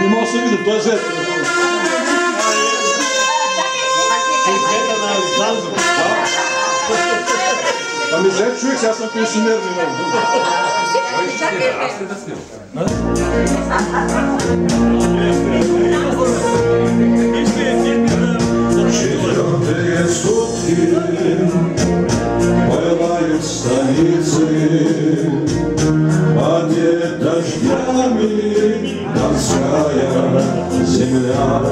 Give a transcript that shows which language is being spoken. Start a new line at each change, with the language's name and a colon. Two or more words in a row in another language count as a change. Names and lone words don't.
Bulgarian: съм видел, той е зет. Ами зет човек, сега съм пенсионер, не мога. Аз ли да снимам?
Russian: Четвертые сутки пылают станицы, под дождями донская земля.